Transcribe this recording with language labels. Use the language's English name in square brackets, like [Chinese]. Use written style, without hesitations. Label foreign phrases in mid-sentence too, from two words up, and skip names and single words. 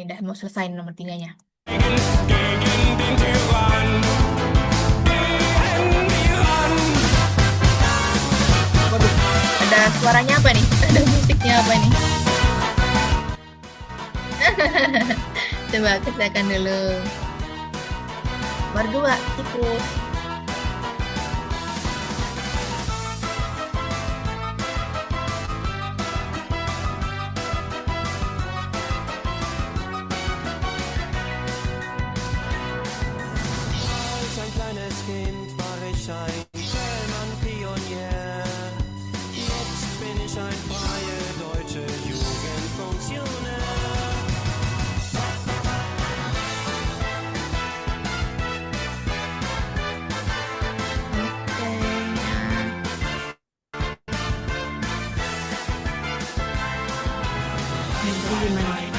[Indonesian] Udah mau selesai nomor 3-nya. Waduh, ada suaranya apa nih? Ada musiknya apa nih? Coba kerjakan dulu. Nomor 2, tikus. [German] Als ein kleines Kind war ich ein Zellmann-Pionier. Jetzt bin ich ein freie deutsche Jugendfunktionär. [Indonesian] Oke, nah. Nih, jadi gimana?